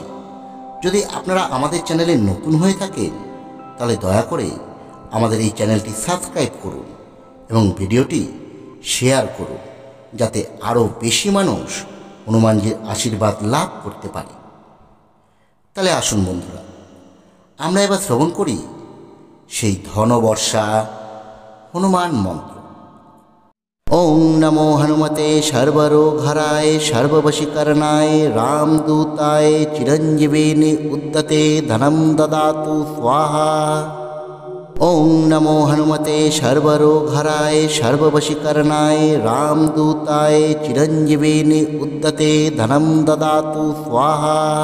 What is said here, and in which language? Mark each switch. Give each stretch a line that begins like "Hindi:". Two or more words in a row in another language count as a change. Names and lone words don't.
Bangla: যদি আপনারা আমাদের চ্যানেলে নতুন হয়ে থাকেন, তাহলে দয়া করে আমাদের এই চ্যানেলটি সাবস্ক্রাইব করুন এবং ভিডিওটি শেয়ার করুন, যাতে আরও বেশি মানুষ হনুমানজির আশীর্বাদ লাভ করতে পারে। তাহলে আসুন বন্ধুরা, আমরা এবার শ্রবণ করি সেই ধনবর্ষা হনুমান মন্ত্র।
Sanskrit: ওং নমো হনুমতে সর্বরোগহরায় সর্ববশীকরণায় রামদূতায় চিরঞ্জীবিনী উদ্যতে ধনম দদাতু স্বাহা। ওং নমো হনুমতে সর্বরোগহরায় সর্ববশীকরণায় রামদূতায় চিরঞ্জীবিনী উদ্যতে ধনম দদাতু স্বাহা।